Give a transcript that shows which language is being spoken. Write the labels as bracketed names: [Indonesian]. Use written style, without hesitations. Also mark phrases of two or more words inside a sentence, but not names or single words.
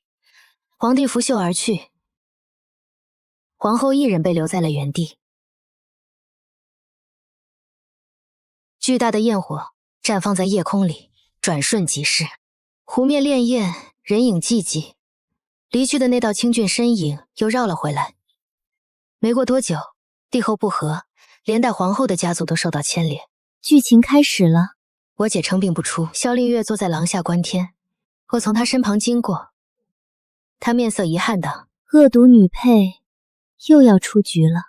[Chinese] 皇帝拂袖而去，皇後一人被留在了原地。巨大的焰火綻放在夜空裡，轉瞬即逝。湖面潋滟，人影寂寂。離去的那道清俊身影又繞了回來。沒過多久，帝後不和，連帶皇後的家族都受到牽連。劇情開始了。我姐稱病不出，蕭凌月坐在廊下觀天。我從她身旁經過，她面色遺憾道：“ 惡毒女配又要出局了。”